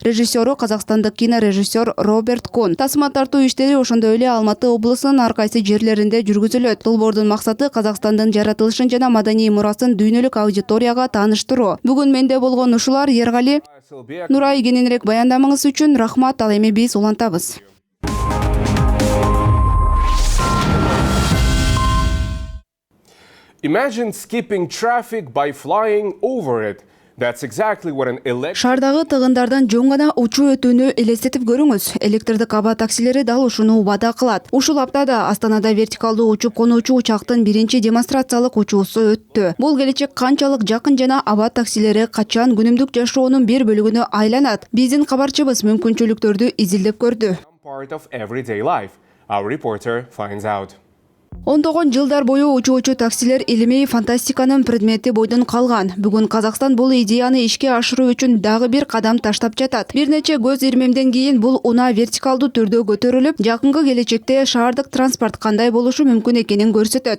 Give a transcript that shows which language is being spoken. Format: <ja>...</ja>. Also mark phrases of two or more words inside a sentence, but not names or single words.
<ky>Режиссеру казакстандык кинорежиссер Роберт Кун. Тасма тартуу иштери ошондой эле Алматы облусунун ар кайсы жерлеринде жүргүзүлөт. Долбоордун максаты Казакстандын жаратылышын жана маданий мурасын дүйнөлүк аудиторияга тааныштыруу. Бүгүн менде болгон ушулар. Ергали, Нурай, кененирээк баяндамаңыз үчүн рахмат. Ал эми биз улантабыз.</ky> <en>Imagine skipping traffic by flying over it. That's exactly what an</en> <ky>Шаардагы тыгындардан жоң гана учуу өтүүнү элестетип көрүңүз. Электрдик аба таксилери дал ушуну убада кылат. Ушул аптада Астанада вертикалдуу учуп конуучу учактын биринчи демонстрациялык учуусу өттү. Бул келечек канчалык жакын жана аба таксилери качан күнүмдүк жашоонун бир бөлүгүнө айланат? Биздин кабарчыбыз мүмкүнчүлүктөрдү изилдеп көрдү.</ky> <en>part of everyday life. Our reporter finds out.</en> <ky>Ондогон жылдар бою учуучу таксилер илимий фантастиканын предмети бойдон калган. Бүгүн Казакстан бул идеяны ишке ашыруу үчүн дагы бир кадам таштап жатат. Бир нече көз ирмемден кийин бул унаа вертикалдуу түрдө көтөрүлүп, жакынкы келечекте шаардык транспорт кандай болушу мүмкүн экенин көрсөтөт.</ky>